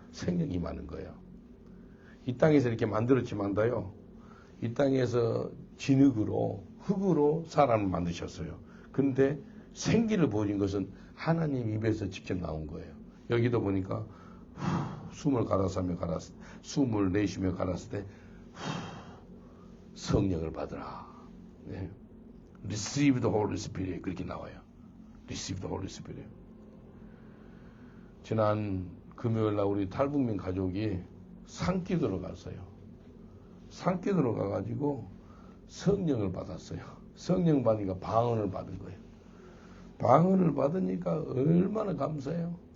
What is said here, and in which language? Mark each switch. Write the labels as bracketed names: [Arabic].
[Korean] 생명이 임하는 거예요. 이 땅에서 이렇게 만들었지만도요, 이 땅에서 진흙으로 흙으로 사람을 만드셨어요. 그런데 생기를 부어준 것은 하나님 입에서 직접 나온 거예요. 여기도 보니까 숨을 갈아서며 숨을 내쉬며 갈았을 때 성령을 받으라. 네. [English] Receive the Holy Spirit [Korean] 그렇게 나와요. [English] Receive the Holy Spirit. [Korean] 지난 금요일날 우리 탈북민 가족이 산기도로 갔어요. 산기도로 가가지고 성령을 받았어요. 성령 받으니까 방언을 받은 거예요. 방언을 받으니까 얼마나 감사해요.